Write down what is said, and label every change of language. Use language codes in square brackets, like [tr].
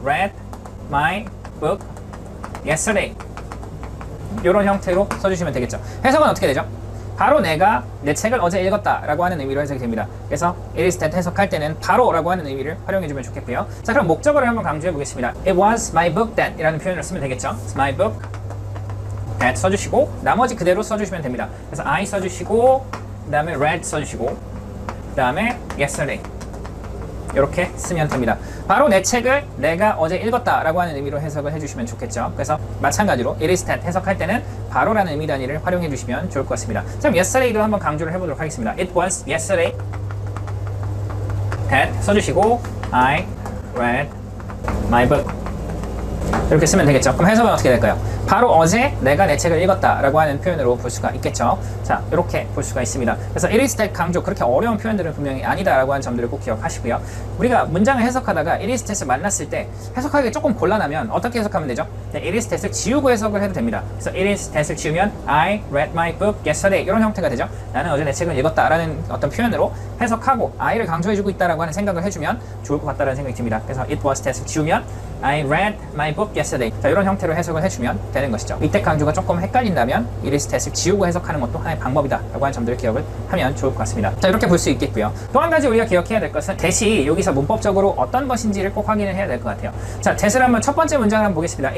[en] Read my book yesterday. [ko] 이런 형태로 써주시면 되겠죠. 해석은 어떻게 되죠? 바로 내가 내 책을 어제 읽었다 라고 하는 의미로 해석이 됩니다. 그래서 it is that 해석할 때는 바로 라고 하는 의미를 활용해주면 좋겠고요. 자, 그럼 목적어를 한번 강조해 보겠습니다. [en] It was my book that [ko] 이라는 표현을 쓰면 되겠죠. [en] It's my book that [ko] 써주시고 나머지 그대로 써주시면 됩니다. 그래서 I 써주시고 그 다음에 read 써주시고 그 다음에 yesterday 이렇게 쓰면 됩니다. 바로 내 책을 내가 어제 읽었다 라고 하는 의미로 해석을 해주시면 좋겠죠. 그래서 마찬가지로 it is that 해석할 때는 바로라는 의미 단위를 활용해 주시면 좋을 것 같습니다. 자, 그럼 yesterday도 한번 강조를 해보도록 하겠습니다. [en] It was yesterday that [ko] 써주시고 [en] I read my book [ko] 이렇게 쓰면 되겠죠. 그럼 해석은 어떻게 될까요? 바로 어제 내가 내 책을 읽었다 라고 하는 표현으로 볼 수가 있겠죠. 자, 이렇게 볼 수가 있습니다. 그래서 it is that 강조, 그렇게 어려운 표현들은 분명히 아니다 라고 하는 점들을 꼭 기억하시고요. 우리가 문장을 해석하다가 it is that을 만났을 때 해석하기가 조금 곤란하면 어떻게 해석하면 되죠? 네, it is that을 지우고 해석을 해도 됩니다. 그래서 [en] it is that을 [ko] 지우면 [en] I read my book yesterday [ko] 이런 형태가 되죠. 나는 어제 내 책을 읽었다 라는 어떤 표현으로 해석하고 I를 강조해주고 있다라고 하는 생각을 해주면 좋을 것 같다는 생각이 듭니다. 그래서 [en] it was that을 [ko] 지우면 [en] I read my book yesterday. [ko] 자, 이런 형태로 해석을 해주면 되는 것이죠. 이때 강조가 조금 헷갈린다면 it is that을 지우고 해석하는 것도 하나의 방법이다 라고 하는 점들을 기억을 하면 좋을 것 같습니다. 자, 이렇게 볼 수 있겠고요. 또 한 가지 우리가 기억해야 될 것은 that이 여기서 문법적으로 어떤 것인지를 꼭 확인을 해야 될 것 같아요. 자, that을 한번 첫 번째 문장을 한번 보겠습니다.